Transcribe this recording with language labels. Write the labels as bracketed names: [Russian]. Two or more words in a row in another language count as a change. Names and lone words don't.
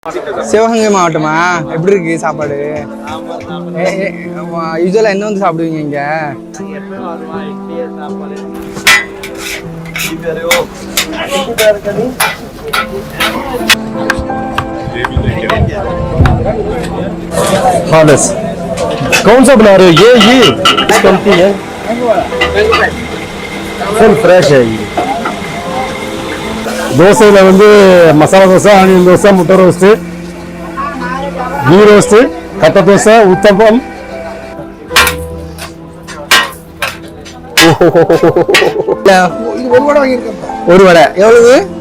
[Tamil] சிவகங்கை மாவட்டமா? எப்படி இருக்கு சாப்பாடு? யூஸ்வலா என்ன வந்து சாப்பிடுவீங்க இங்க? [Hindi] हाँ बस कौन सा बना रहे हो? ये कंपनी है, [English] full fresh [Hindi] है ये। [Tamil] தோசையில் வந்து மசாலா தோசை, ஆனியன் தோசை, முட்டை ரோஸ்ட்டு, கீ ரோஸ்ட்டு, கட்டை தோசை, உத்தப்பம். ஒரு வடை எவ்வளவு?